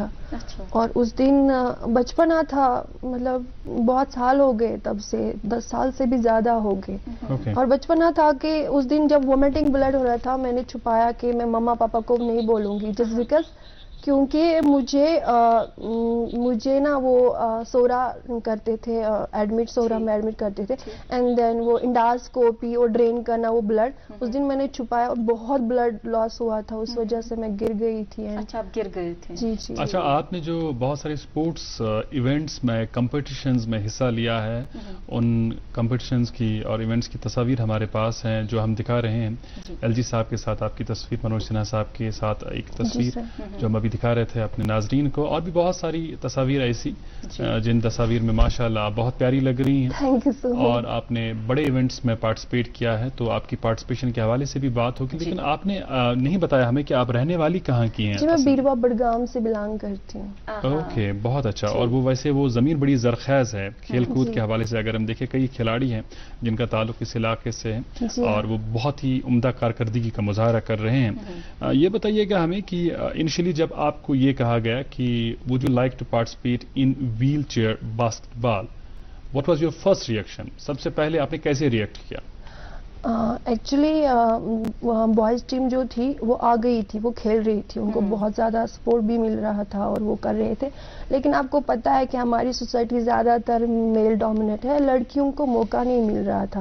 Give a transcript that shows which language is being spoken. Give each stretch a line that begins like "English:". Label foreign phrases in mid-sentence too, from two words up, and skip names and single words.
Urdu: اور اس دن بچپنا تھا, مطلب بہت سال ہو گئے, تب سے 10 سال سے بھی زیادہ ہو گئے, اور بچپنا تھا کہ اس دن جب
English: vomiting blood
Urdu: ہو رہا تھا میں نے چھپایا کہ میں مما پاپا کو نہیں بولوں گی,
English: just because
Urdu: کیونکہ مجھے نا وہ سورا کرتے تھے, ایڈمٹ سورا میں ایڈمٹ کرتے تھے,
English: and then
Urdu: وہ انڈاسکوپی اور ڈرین کرنا وہ بلڈ, اس دن میں نے چھپایا اور بہت
English: blood loss
Urdu: ہوا تھا, اس وجہ سے میں گر گئی تھی. اچھا, آپ گر گئے تھے؟ جی جی. اچھا, آپ نے جو بہت سارے
English: sports events
Urdu: میں کمپٹیشنز میں حصہ لیا ہے, ان کمپٹیشنز کی اور ایونٹس کی تصاویر ہمارے پاس ہیں جو ہم دکھا رہے ہیں. ایل جی صاحب کے ساتھ آپ کی تصویر, منوج سنہا صاحب کے ساتھ ایک تصویر جو ہم ابھی دکھا رہے تھے اپنے ناظرین کو, اور بھی بہت ساری تصاویر ایسی جن تصاویر میں ماشاءاللہ آپ بہت پیاری لگ رہی ہیں, اور آپ نے بڑے ایونٹس میں پارٹیسپیٹ کیا ہے, تو آپ کی پارٹیسپیشن کے حوالے سے بھی بات ہوگی. لیکن آپ نے نہیں بتایا ہمیں کہ آپ رہنے والی کہاں کی ہیں؟ جی, میں بیروا بڑگام سے بلانگ کرتی ہوں. اوکے, بہت اچھا. اور وہ ویسے وہ زمین بڑی زرخیز ہے کھیل کود کے حوالے سے, اگر ہم دیکھیں کئی کھلاڑی ہیں جن کا تعلق اس علاقے سے ہے اور وہ بہت ہی عمدہ کارکردگی کا مظاہرہ کر رہے ہیں. یہ بتائیے گا ہمیں کہ انیشلی جب آپ کو یہ کہا گیا کہ
English: would you like to participate in wheelchair basketball, what was your first reaction?
Urdu: سب سے پہلے آپ نے کیسے ریئیکٹ کیا؟
English: actually boys team
Urdu: جو تھی وہ آ گئی تھی, وہ کھیل رہی تھی, ان کو بہت زیادہ سپورٹ بھی مل رہا تھا اور وہ کر رہے تھے. لیکن آپ کو پتہ ہے کہ ہماری سوسائٹی زیادہ تر
English: male dominate
Urdu: ہے, لڑکیوں کو موقع نہیں مل رہا تھا.